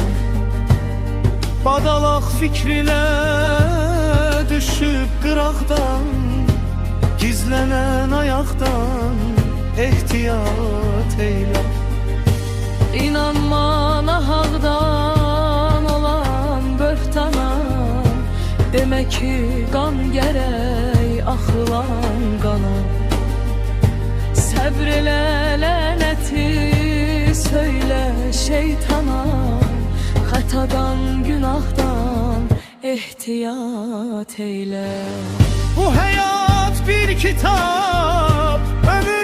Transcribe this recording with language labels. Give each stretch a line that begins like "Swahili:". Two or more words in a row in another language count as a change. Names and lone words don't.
Azerbaijani: Badalaq fikrine düşüp qıraqdan, Gizlenen ayaqdan ehtiyat eyle. İnanma nahaqdan olan böhtana, demek ki qan gərək axılan qana. Səbr elə lənəti söylə şeytana, xətadan günahdan ehtiyat eyle.
Turkish: Bu hayat bir kitap,